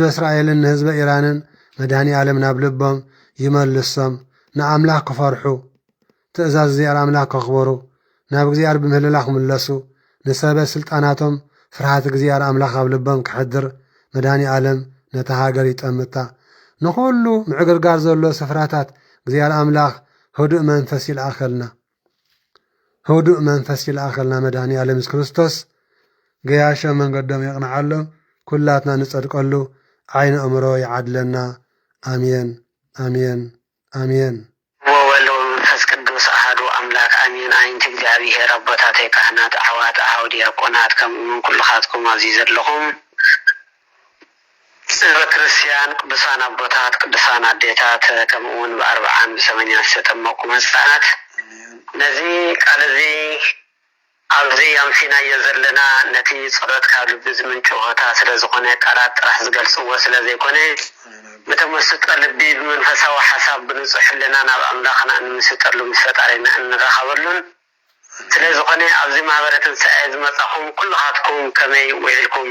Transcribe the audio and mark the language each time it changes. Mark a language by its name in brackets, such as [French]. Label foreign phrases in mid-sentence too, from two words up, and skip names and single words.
[Tigrinya] እስራኤልን ንህዝበ ኢራንን መድኃኔ ዓለም ናብ ልቦም ይመልሶም። ንኣምላኽ ክፈርሑ ትእዛዝ እግዚአብሔር አምላኽ ከኽበሩ ናብ እግዚአብሔር ብምህልላ ክምለሱ ንሰበ ስልጣናቶም ፍርሃት እግዚአብሔር አምላኽ ኣብ ልቦም ክሕድር መድኃኔ ዓለም ነታ ሃገር ይጠምታ። ንኹሉ ምዕግርጋር ዘሎ ስፍራታት እግዚአብሔር አምላኽ ህዱእ መንፈስ ይልኣኸልና። ህዱእ መንፈስ ይልኣኸልና መድኃኔ ዓለም ኢየሱስ ክርስቶስ ገያሾ መንገዶም የቕንዓሎም ኩላትና ንጸድቀሉ ዓይነ እምሮ ይዓድለና። አሜን አሜን አሜን። [Geez] ወወልድ ወመንፈስ ቅዱስ አሐዱ አምላክ አሜን። [Tigrinya] አይንት እግዚአብሔር አቦታተይ ካህናት አሕዋት አኀው ዲያቆናት ከምኡውን ኩልኻትኩም ኣብዚ ዘለኹም ህዝበ ክርስቲያን ቅዱሳን አቦታት ቅዱሳን አዴታት ከምኡውን ብኣርብዓን ብሰመኛን ዝተጠመቁ ህፃናት ነዚ ቃል እዚ ኣብዚ ኣምሲናዮ ዘለና ነቲ ፀሎት ካብ ልቢ ዝምንጩ ሆታ ስለ ዝኾነ ቃላት ጥራሕ ዝገልፅዎ ስለ ዘይኮነ ብተመስጦ ልቢ ብመንፈሳዊ ሓሳብ ብንጹሕ ህሊና ናብ ኣምላኽና እንምስጠሉ ምስ ፈጣሪና እንራኸበሉን ስለ ዝኾነ ኣብዚ ማህበረ ትንሣኤ ዝመጻኹም ኩልኻትኩም ከመይ ውዒልኩም?